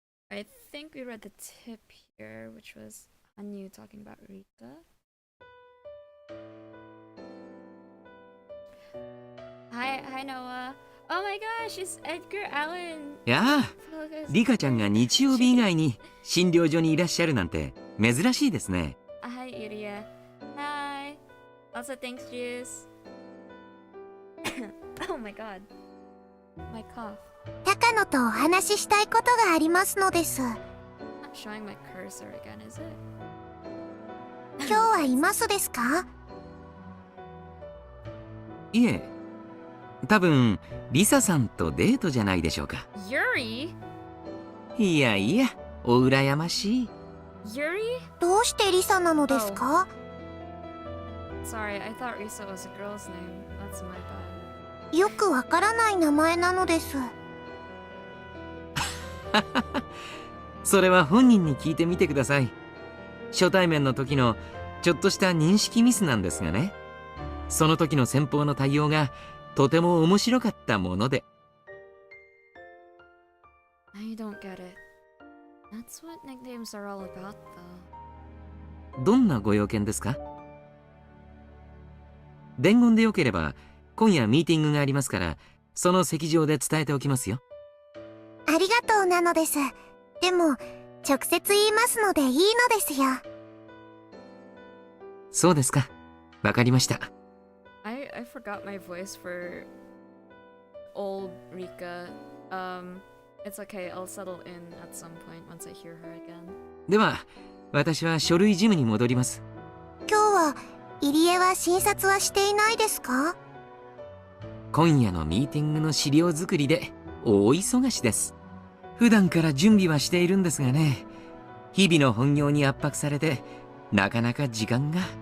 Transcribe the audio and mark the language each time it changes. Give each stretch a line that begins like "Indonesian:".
English: I think we read the tip here, which was Hanyu talking about Rika. Hi, Noah. Oh my gosh, it's Edgar Allan.
Japanese: やあ、リカちゃんが日曜日以外に診療所にいらっしゃるなんて珍しいですね。
English: Hi, Iria. Hi. Also, thanks, Juice. Oh my god. My cough.
Japanese: 高野とお話ししたいことがありますのです。
English: Not showing my cursor again, is it?
Japanese: 今日はいますですか？いえ、多分リサさんとデートじゃないでしょうか。
English: Yuri?
Japanese: いやいや、お羨ましい。
English: Yuri?
Japanese: どうしてリサなのですか？
English: Sorry, I thought Risa was a girl's name. That's my bad.
Japanese: よくわからない名前なのです。それは本人に聞いてみてください。初対面の時のちょっとした認識ミスなんですがね。その時の先方の対応がとても面白かったもので。
English: I don't get it. That's what nicknames are all about, though.
Japanese: どんなご用件ですか？伝言でよければ今夜ミーティングがありますからその席上で伝えておきますよ。ありがとうなのです。でも直接言いますのでいいのですよ。そうですか。わかりました。
English: I forgot my voice for old Rika. It's okay. I'll settle in at some point once I hear her again.
Japanese: では私は書類事務に戻ります。今日は入江は診察はしていないですか？今夜のミーティングの資料作りで大忙しです。普段から準備はしているんですがね、日々の本業に圧迫されてなかなか時間が。